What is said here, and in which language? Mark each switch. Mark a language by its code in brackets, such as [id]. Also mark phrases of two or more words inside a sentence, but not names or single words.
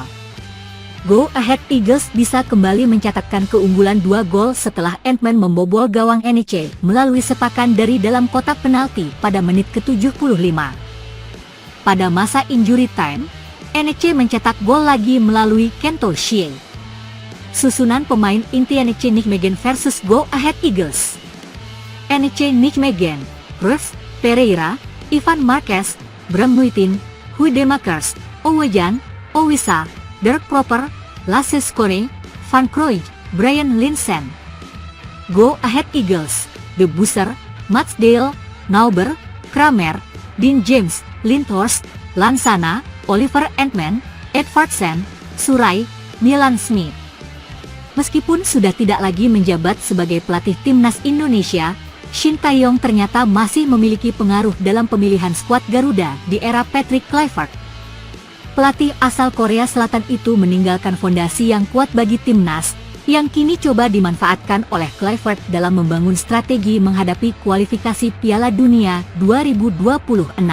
[id] Go Ahead Eagles bisa kembali mencatatkan keunggulan 2 gol setelah Entman membobol gawang NEC melalui sepakan dari dalam kotak penalti pada menit ke-75. Pada masa [en] injury time, [id] NEC mencetak gol lagi melalui Kento Shie. Susunan pemain inti NEC Nijmegen versus Go Ahead Eagles. NEC Nijmegen, Ruth, Pereira, Ivan Marquez, Bram Nuitin, Huidemakers, Owejan, Owisa, Dirk Proper, Lasse Schöne, Van Krooij, Brian Linssen. Go Ahead Eagles, De Boer, Matchday, Nauber, Kramer, Dean James, Lindhorst, Lansana, Oliver Entman, Edvardsen, Surai, Milan Smith. Meskipun sudah tidak lagi menjabat sebagai pelatih timnas Indonesia, Shin Tae-yong ternyata masih memiliki pengaruh dalam pemilihan skuad Garuda di era Patrick Kluivert. Pelatih asal Korea Selatan itu meninggalkan fondasi yang kuat bagi timnas, yang kini coba dimanfaatkan oleh Kluivert dalam membangun strategi menghadapi kualifikasi Piala Dunia 2026.